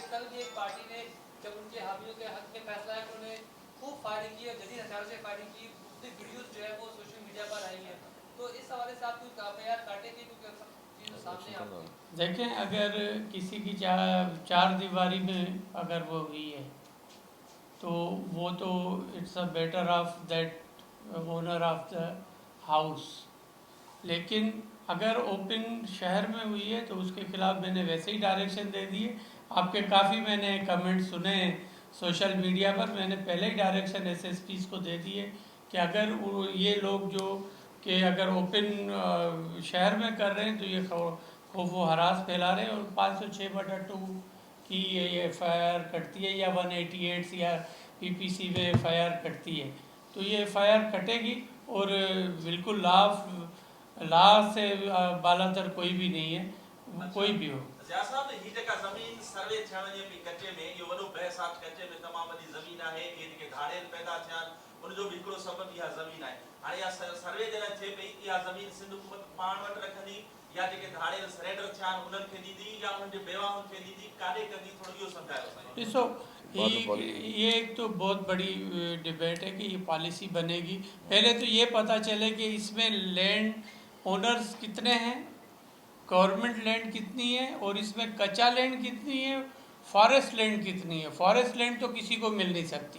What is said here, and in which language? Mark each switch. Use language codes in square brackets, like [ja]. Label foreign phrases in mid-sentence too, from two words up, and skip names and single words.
[ur] کل بھی ایک پارٹی نے جب ان کے حامیوں کے حق میں فیصلہ ہے، انہوں نے خوب فائرنگ کی اور جدید ہتھیاروں سے فائرنگ کی. اس کی ویڈیوز جو ہے وہ [en] social media [ur] پر آئی ہیں، تو اس حوالے سے آپ کوئی ایف آئی آر کاٹیں گے کیونکہ سب چیز سامنے آپکی. دیکھیں، اگر کسی کی چار دیواری میں اگر وہ ہوئی ہے تو وہ تو [en] it's a better of that owner of the house. [ur] لیکن اگر اوپن شہر میں ہوئی ہے تو اس کے خلاف میں نے ویسے ہی ڈائریکشن دے دیے. آپ کے کافی میں نے کمنٹ سنے [en] social media [ur] پر، میں نے پہلے ہی ڈائریکشن ایس ایس پیز کو دے دیے کہ اگر یہ لوگ جو کہ اگر اوپن شہر میں کر رہے ہیں تو یہ خوف و ہراس پھیلا رہے ہیں. اور 506/2 کی یہ ایف آئی آر کٹتی ہے یا 188 یا پی پی سی میں ایف آئی آر کٹتی ہے، تو یہ ایف آئی آر کٹے گی. اور بالکل لا سے بالاتر کوئی بھی نہیں ہے، کوئی بھی ہو. [sd] ज़मीन सर्वे थियण जे कचे में इहो वॾो बहस आहे। कचे में तमामु वॾी ज़मीन आहे, इहे जेके धाड़ेल पैदा थिया आहिनि उनजो बि हिकिड़ो सबबु इहा ज़मीन आहे। हाणे इहा सर्वे जॾहिं थिए पई, इहा ज़मीन सिंध हुकूमत पाण वटि रखंदी या जेके धाड़ेल सरेंडर थिया आहिनि उन्हनि खे ॾींदी या उन्हनि जे बेवाउनि खे ॾींदी, काॾे कंदी, थोरो इहो सम्झायो। ॾिसो, [ur] بعد میں پالیسی. یہ ایک تو بہت بڑی ڈیبیٹ ہے کہ یہ پالیسی بنے گی. پہلے تو یہ پتا چلے کہ اس میں [en] land owners [ur] کتنے ہیں, [en] government land [ur] کتنی ہے اور اس میں کچا لینڈ کتنی ہے, [en] forest land [ur] کتنی ہے. [en] forest land [ur] تو کسی کو مل نہیں سکتی